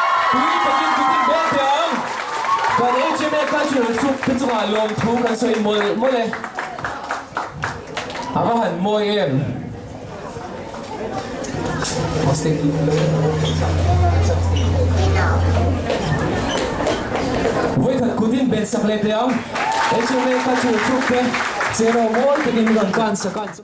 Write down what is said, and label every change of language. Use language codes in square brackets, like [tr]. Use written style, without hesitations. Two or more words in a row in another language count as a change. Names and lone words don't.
[hmr] Tui takin kutin bel tiang. Kan HMA cultural troupe pitsunga lom thu kan soi mole. Akahan moi em. Voi khat kutin bel sakle tiang. HMA cultural troupe zero more takin kan sa kan.